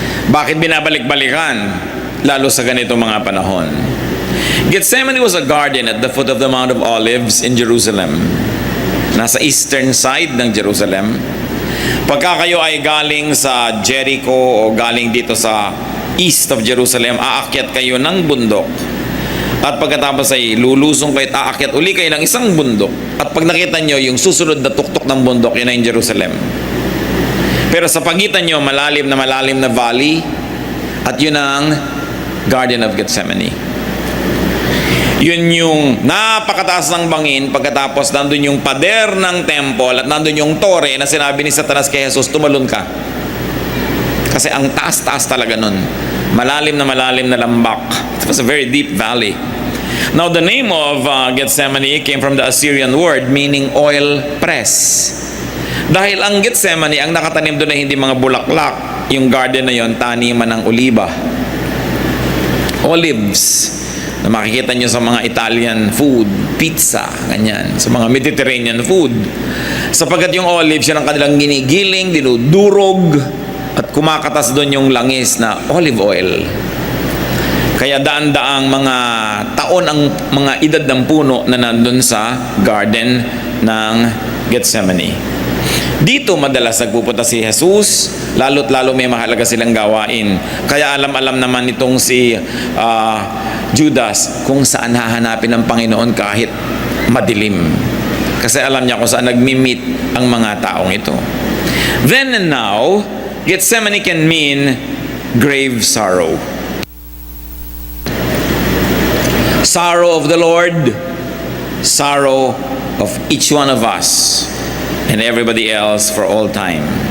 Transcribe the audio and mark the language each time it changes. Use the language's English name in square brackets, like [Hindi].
[Filipino] Bakit binabalik-balikan, lalo sa ganitong mga panahon? [English] Gethsemane was a garden at the foot of the Mount of Olives in Jerusalem. [Filipino] Nasa eastern side ng Jerusalem. Pagka kayo ay galing sa Jericho o galing dito sa [English] east of Jerusalem, [Filipino] aakyat kayo ng bundok. At pagkatapos ay lulusong kayo at aakyat uli kayo ng isang bundok. At pag nakita nyo yung susunod na tuktok ng bundok, yun ay in Jerusalem. Pero sa pagitan nyo, malalim na valley, at yun ang Garden of Gethsemane. Yun yung napakataas ng bangin, pagkatapos nandun yung pader ng temple at nandun yung tore na sinabi ni Satanas kay Jesus, tumalon ka. Kasi ang taas-taas talaga nun. Malalim na lambak. [English] It was a very deep valley. Now the name of Gethsemane came from the Assyrian word meaning oil press. [Filipino] Dahil ang Gethsemane, ang nakatanim doon ay hindi mga bulaklak. Yung garden na yon, taniman ng oliba. Olives. Na makikita nyo sa mga Italian food, pizza, ganyan. Sa mga Mediterranean food. Sapagkat yung olives, yun ang kanilang ginigiling, dinudurog, at kumakatas doon yung langis na olive oil. Kaya daan-daang mga taon ang mga edad ng puno na nandun sa garden ng Gethsemane. Dito madalas nagpupunta si Jesus, lalo't lalo may mahalaga silang gawain. Kaya alam-alam naman itong si Judas kung saan hahanapin ng Panginoon kahit madilim. Kasi alam niya kung saan nagmi-meet ang mga taong ito. [English] Then and now, Gethsemane can mean grave sorrow. Sorrow of the Lord, sorrow of each one of us, and everybody else for all time.